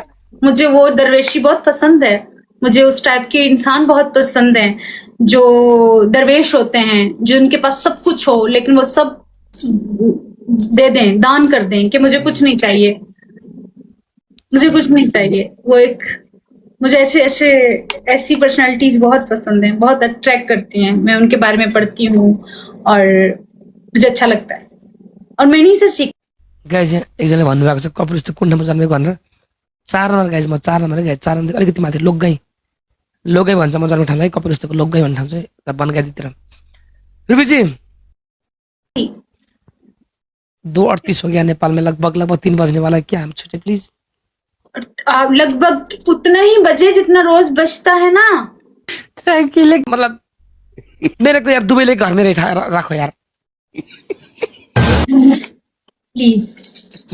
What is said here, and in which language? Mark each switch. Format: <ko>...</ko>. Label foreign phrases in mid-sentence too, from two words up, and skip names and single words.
<hi>मुझे वो दरवेशी बहुत पसंद है। मुझे उस टाइप के इंसान बहुत पसंद हैं, जो दरवेश होते हैं, जो उनके पास सब कुछ हो लेकिन वो सब दे दें, दान कर दें कि मुझे कुछ नहीं चाहिए, मुझे कुछ नहीं चाहिए। वो एक मुझे ऐसे ऐसे ऐसी पर्सनालिटीज बहुत पसंद हैं, बहुत अट्रैक्ट करती हैं। मैं उनके बारे में पढ़ती हूँ और मुझे अच्छा लगता है और मैं इन्हीं से सीख।</hi> <ne>गाइज यहाँ एकजनाले भन्नुभएको छ कपिल जस्तो कुन ठाउँमा जन्मेको भनेर 4 नम्बर गाइज, म 4 नम्बर गाइज, 4 नम्बर अलिकति माथि लोकगाई भन्छ म जन्म ठाउँलाई कपिल जस्तोको लोकगाई भन्ने ठाउँ चाहिँ बनगाईतिर।</ne> <hi>रुबीजी 2:38 हो गया नेपाल में, लगभग 3 बजने वाला है, क्या हम छूटे प्लीज? आप लगभग उतना ही बजे जितना रोज बजता है ना। मतलब मेरे को यार दुबईले घर में राखो यार, प्लीज</hi>